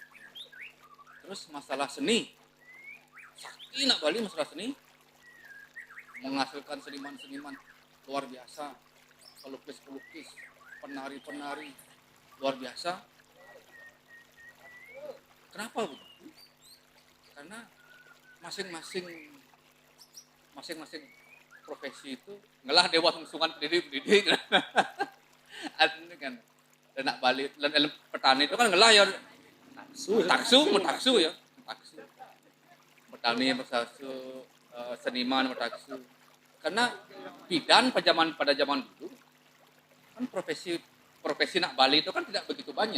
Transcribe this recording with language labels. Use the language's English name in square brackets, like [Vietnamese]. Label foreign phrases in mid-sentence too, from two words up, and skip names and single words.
[Indonesian] Terus masalah seni, sakti [Balinese] nak Bali [Indonesian] masalah seni, menghasilkan seniman-seniman luar biasa, pelukis-pelukis, penari-penari luar biasa. Kenapa begitu? Karena masing-masing profesi itu [Balinese] ngelah dewa sungsungan [Indonesian] pendidik. Artinya kan [Balinese] Lenak Bali, [Indonesian] petani itu kan ngelah ya taksu ya. Taksu. Petani bertaksu, seniman bertaksu. Karena bidan pada zaman dulu kan profesi [Balinese] nak Bali [Indonesian] itu kan tidak begitu banyak.